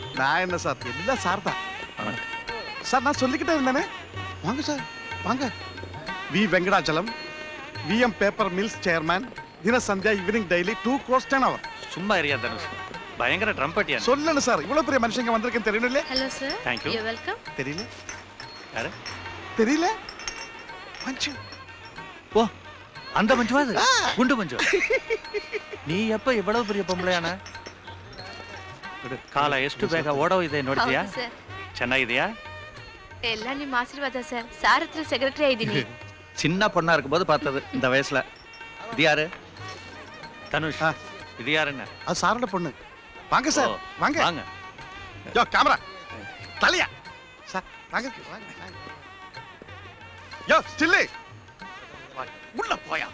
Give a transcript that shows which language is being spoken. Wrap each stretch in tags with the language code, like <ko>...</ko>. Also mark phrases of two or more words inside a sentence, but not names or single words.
<ta>நான் என்ன சார், எல்லாம் சார் தான். சார் நான் சொல்லிக்கிட்டே இருந்தேனே. வாங்க சார் வாங்க. வி வெங்கடாச்சலம், விஎம் பேப்பர் மில்ஸ் சேர்மேன், தின சந்தியா ஈவினிங் டெய்லி</ta> <en>2 crores 10 hours.</en> <ta>சும்மா இருயா தனுஷ், பயங்கர ட்ரம்பட்டியா. சொல்லணும் சார், இவ்வளவு பெரிய மனுஷங்க வந்திருக்கேன்னு தெரியணும் இல்லையா? ஹலோ சார்.</ta> <en>Thank you. you welcome.</en> <ta>தெரியல யாரு? தெரியல மஞ்சு. ஓ அந்த மஞ்சுவா அது? குண்டு மஞ்சு. ನೀ எப்ப இவ்வளவு பெரிய பொம்பளையான?</ta> <kn>ಕಾಲ ಎಷ್ಟು ಬೇಗ ಓಡೋಗಿದೆ ನೋಡ್ತೀಯಾ? ಹೌದು ಸರ್. ಚೆನ್ನಾಗಿದೆಯಾ? ಎಲ್ಲ ನಿಮ್ಮ ಆಶೀರ್ವಾದ ಸರ್. ಸಾರ್ ಹತ್ರ ಸೆಕ್ರೆಟರಿ ಆಗಿದ್ದೀನಿ.</kn> <ta>சின்ன பொண்ணா இருக்கும்போது பார்த்தது இந்த வயசுல. இது யாரு? தனுஷ். இது யாருன்னு? அது சாரோட பொண்ணு. வாங்க சார் ஓ, வாங்க. வாங்க. யோ கேமரா தலையா சார் வாங்க வாங்க. யோ ஸ்டில்லு உள்ள போயா.</ta>